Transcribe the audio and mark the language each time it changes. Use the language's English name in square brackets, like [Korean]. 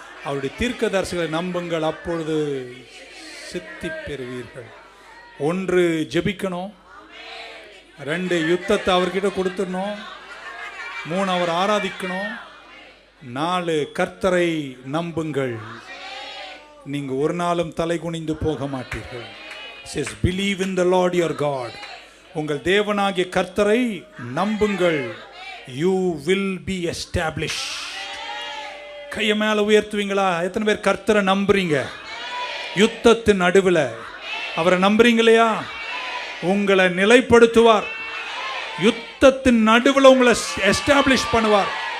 [Tamil] அவருடைய தீர்க்கதரிசிகளை நம்புங்கள், அப்பொழுது சித்தி பெறுவீர்கள். 1 ஜெபிக்கணும், 2 யுத்தத்தை அவர்கிட்ட கொடுத்துடணும், 3 அவர் ஆராதிக்கணும், 4 கர்த்தரை நம்புங்கள். நீங்க ஒரு நாளும் தலை குனிந்து போக மாட்டீர்கள். [English] says believe in the Lord your God. [Tamil] உங்கள் தேவனாகிய கர்த்தரை நம்புங்கள், [English] you will be established. [Tamil] கையை மேல உயர்த்துவீங்களா? எத்தனை பேர் கர்த்தரை நம்புறீங்க? யுத்தத்தின் நடுவில் அவரை நம்புறீங்களையா? உங்களை நிலைப்படுத்துவார். யுத்தத்தின் நடுவில் உங்களை எஸ்டாப்ளிஷ் பண்ணுவார்.